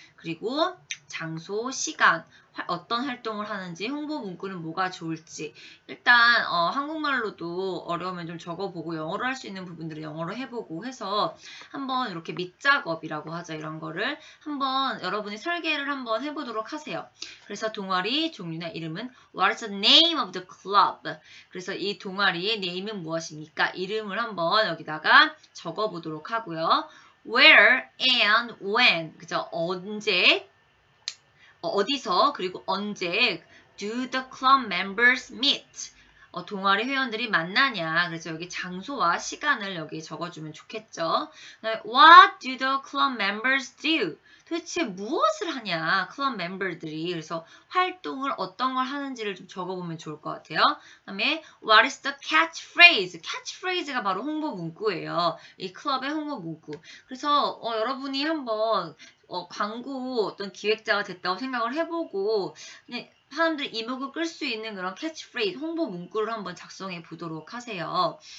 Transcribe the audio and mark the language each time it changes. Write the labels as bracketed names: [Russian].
[Korean] 그리고 장소, 시간, 어떤 활동을 하는지, 홍보 문구는 뭐가 좋을지 일단 한국말로도 어려우면 좀 적어보고 영어로 할 수 있는 부분들은 영어로 해보고 해서 한번 이렇게 밑작업이라고 하죠. 이런 거를 한번 여러분이 설계를 한번 해보도록 하세요. 그래서 동아리 종류나 이름은 [English] What is the name of the club? [Korean] 그래서 이 동아리의 네임은 무엇입니까? 이름을 한번 여기다가 적어보도록 하고요. [English] Where and when, [Korean] 그죠? 언제, 어디서, 그리고 언제 [English] do the club members meet? [Korean] 동아리 회원들이 만나냐. 그래서 여기 장소와 시간을 여기 적어주면 좋겠죠. [English] What do the club members do? [Korean] 도대체 무엇을 하냐, 클럽 멤버들이. 그래서 활동을 어떤 걸 하는지를 좀 적어보면 좋을 것 같아요. 그 다음에 [English] What is the catchphrase? [Korean] catchphrase가 바로 홍보 문구예요. 이 클럽의 홍보 문구. 그래서 여러분이 한번 광고 어떤 기획자가 됐다고 생각을 해보고 사람들이 이목을 끌 수 있는 그런 캐치프레이즈, 홍보 문구를 한번 작성해 보도록 하세요.